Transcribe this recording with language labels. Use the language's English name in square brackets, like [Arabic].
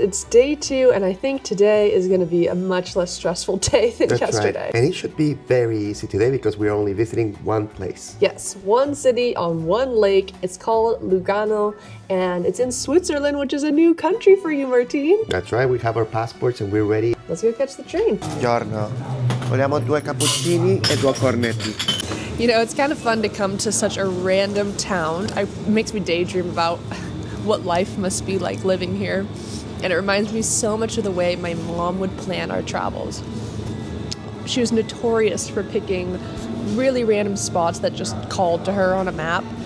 [English] It's day 2, and I think today is going to be a much less stressful day than yesterday. Right. And it should be very easy today because we're only visiting one place. Yes, one city on one lake. It's called Lugano, and it's in Switzerland, which is a new country for you, Martín. That's right. We have our passports and we're ready. Let's go catch the train. [Italian] Buongiorno. Vogliamo 2 cappuccini e 2 cornetti. [English] It's kind of fun to come to such a random town. It makes me daydream about what life must be like living here. And it reminds me so much of the way my mom would plan our travels. She was notorious for picking really random spots that just called to her on a map.